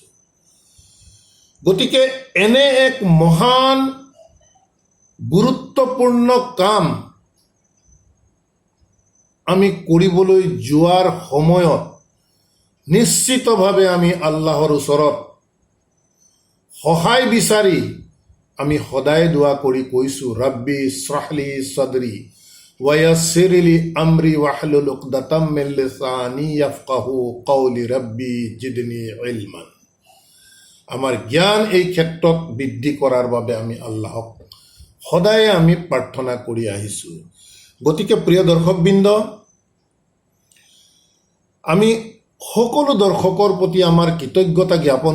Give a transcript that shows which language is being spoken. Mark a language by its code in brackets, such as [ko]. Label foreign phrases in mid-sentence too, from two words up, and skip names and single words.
[as] গতিকে এনে এক মহান গুৰুত্বপূৰ্ণ কাম আমি কৰিবলৈ যোৱাৰ সময়ত নিশ্চিতভাৱে আমি আল্লাহৰ ওচৰত সহায় বিচাৰি আমি সদায় দোৱা কৰি কৈছোঁ, [ar] رب اشرح لي صدري ويسر لي أمري واحلل عقدة من لساني يفقهوا قولي رب زدني علما. [as] আমাৰ জ্ঞান এই ক্ষেত্ৰত বৃদ্ধি কৰাৰ বাবে আমি আল্লাহক সদায় আমি প্ৰাৰ্থনা কৰি আহিছোঁ। গতিকে প্ৰিয় দৰ্শকবৃন্দ, আমি সকলো দৰ্শকৰ প্ৰতি আমাৰ কৃতজ্ঞতা জ্ঞাপন